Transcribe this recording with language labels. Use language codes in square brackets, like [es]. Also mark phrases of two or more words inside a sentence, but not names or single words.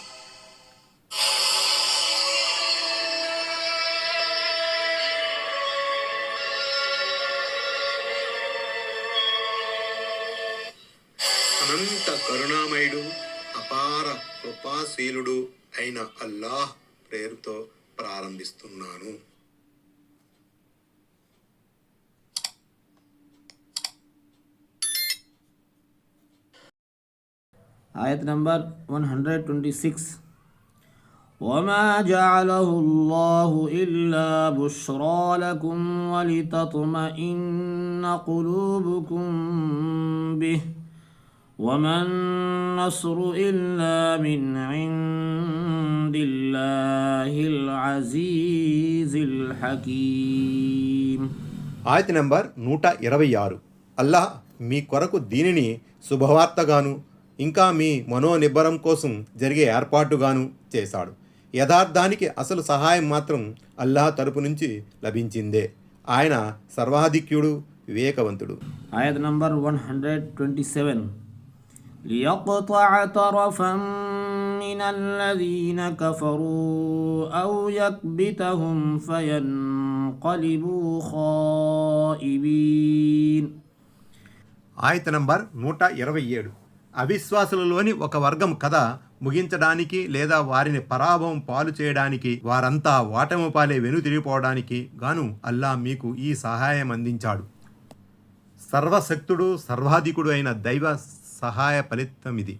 [te] అనంత కరుణామయుడు అపార కృపాశీలుడు అయిన అల్లాహ్ పేరుతో ప్రారంభిస్తున్నాను. [en] Ayat number 126. [ar] وما جعله الله إلا بشرى لكم ولتطمئن قلوبكم به وما النصر إلا من عند الله العزيز الحكيم. [te] ఆయత నంబర్ 126. అల్లాహ్ మీ కొరకు దీనిని శుభవార్తగాను ఇంకా మీ మనోనిబ్బరం కోసం జరిగే ఏర్పాటుగాను చేశాడు. యథార్థానికి అసలు సహాయం మాత్రం అల్లాహ్ తరపు నుంచి లభించిందే. ఆయన సర్వాధిక్యుడు, వివేకవంతుడు. ఆయత్ నంబర్ 127. [ar] ليقطع طرفا من الذين كفروا أو يكبتهم فينقلبوا خائبين. [te] ఆయత నంబర్ 127. అవిశ్వాసులలోని ఒక వర్గం కథ ముగించడానికి లేదా వారిని పరాభవం పాలు చేయడానికి, వారంతా ఓటమి పాలే వెనుతిరిగిపోవడానికి గాను అల్లాహ్ మీకు ఈ సహాయం అందించాడు. సర్వశక్తుడు, సర్వాధికుడు అయిన దైవ సహాయ ఫలితం ఇది.